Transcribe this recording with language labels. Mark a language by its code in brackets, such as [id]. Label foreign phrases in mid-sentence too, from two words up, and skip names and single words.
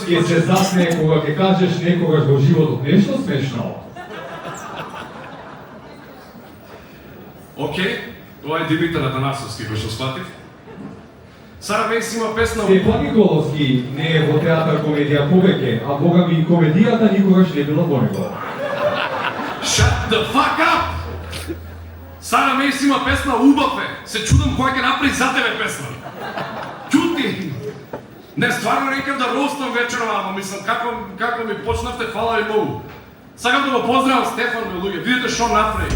[mk] Ќе се затне кога ќе кажеш некогаш во животот нешто смешно. Океј, ова е Димитар Атанасовски, кој што сватив. Сара Мейс има песна... Стефан Николовски не е во театар комедија повеќе, а бога ми комедијата никогаш не била во него. [en] Shut the fuck up! [mk] Сара Мейс има песна Убав е. Се чудам која ќе направи за тебе песна. Чути! Не, стварно рекам да ростам вечерва, ама мислам, како ми почнавте, фала ви многу. Сакам да го поздравам Стефан, луѓе. Видите што направи.